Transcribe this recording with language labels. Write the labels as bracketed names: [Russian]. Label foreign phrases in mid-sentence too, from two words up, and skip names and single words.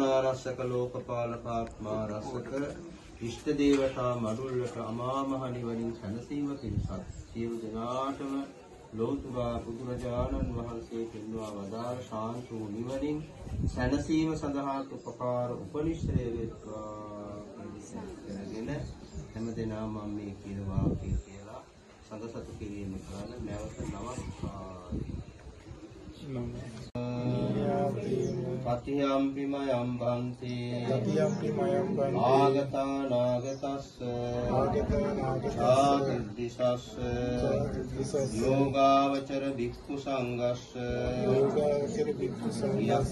[Sinhala] ආරක්ෂක ලෝකපාලක ආත්මා රසක ඉෂ්ට දේවතා මඩුල්ලට අමා මහ නිවනින් සැනසීම පිණිස සියලු දෙනාටම ලෝතුරා බුදුරජාණන් වහන්සේ පෙන්වා වදාළ ශාන්ත වූ නිවනින් සැනසීම සඳහා උපකාර උපනිශ්‍රය වේවා කරගෙන හැමදෙනාම මම මේ කියන වාක්‍යය කියලා සංඝසතු කිරීම කරන නැවත නමස්කාරයි. [Pali] සතියම්පි මයම් බන්තේ තතියම්පි මයම් බන්ති ආගතා නාගතස්ස චාතුද්දිසස්ස යෝගාවචර භික්ඛු සංඝස්ස යෝගාවචර භික්ඛු සංඝස්ස